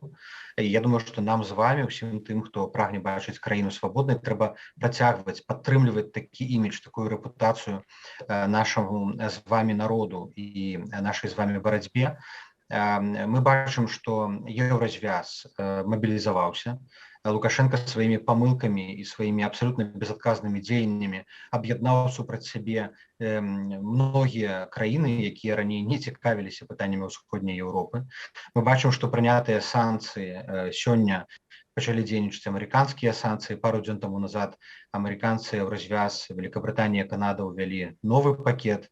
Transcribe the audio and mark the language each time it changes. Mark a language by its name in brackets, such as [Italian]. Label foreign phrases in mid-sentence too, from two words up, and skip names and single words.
[Belarusian] Я думаю, што нам з вамі, усім тым, хто прагне бачыць краіну свабоднай, трэба працягваць, падтрымліваць такі імідж, такую рэпутацыю нашаму з вамі народу і нашай з вамі барацьбе. Мы бачым, што Еўразвяз мабілізаваўся, Лукашенко [Russian] своими помылками и своими абсолютно безотказными [Belarusian] дзеяннями аб'яднаў супраць сябе многія краіны, якія раней не цікавіліся пытаннямі ўсходняй Еўропы. Мы бачым, што прынятыя санкцыі сёння пачалі дзейнічаць амерыканскія санкцыі. Пару дзён таму назад амерыканцы ў развяз Великабрытанія і Канада ўвялі новы пакет.